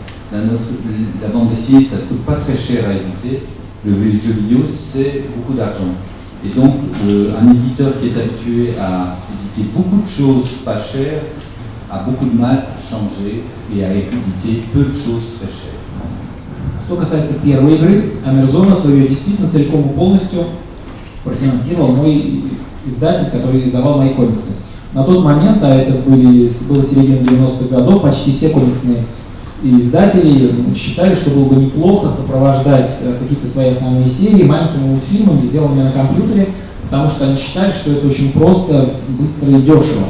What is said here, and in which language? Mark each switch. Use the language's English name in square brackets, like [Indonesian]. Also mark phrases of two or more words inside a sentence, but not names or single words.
[French] la bande dessinée, ça ne coûte pas très cher à éditer. Le jeu vidéo, c'est beaucoup d'argent. Et donc, un éditeur qui est habitué à éditer beaucoup de choses pas chères a beaucoup de mal à changer et à éditer peu de choses très chères. [Russian] Что касается первой игры, Амерзона, то ее действительно целиком и полностью профинансировал мой издатель, который издавал мои комиксы. На тот момент, а это было середина 90-х годов, почти все комиксные издатели считали, что было бы неплохо сопровождать какие-то свои основные серии маленькими мультфильмами, сделанными на компьютере, потому что они считали, что это очень просто, быстро и дешево.